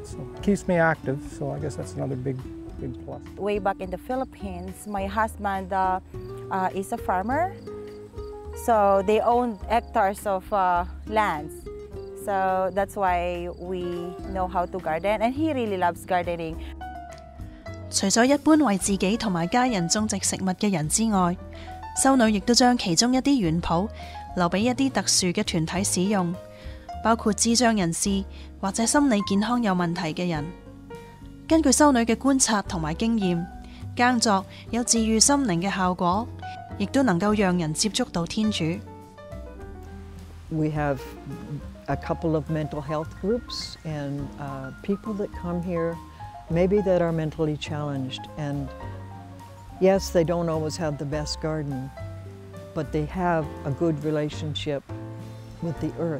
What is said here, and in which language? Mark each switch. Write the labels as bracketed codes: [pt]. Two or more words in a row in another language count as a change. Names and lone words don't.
[en] So it keeps me active, so I guess that's another big plus. Way back in the Philippines, my husband is a farmer. So they own hectares of lands. So that's why we know how to garden, and he really loves gardening. [yue] 除咗一般為自己同埋家人種植食物嘅人之外，修女亦都將其中一啲園圃留俾一啲特殊嘅團體使用，包括智障人士或者心理健康有問題嘅人。根據修女嘅觀察同埋經驗，耕作有治癒心靈嘅效果，亦都能夠讓人接觸到天主。 [en] We have a couple of mental health groups and people that come here maybe that are mentally challenged, and yes, they don't always have the best garden, but they have a good relationship with the earth.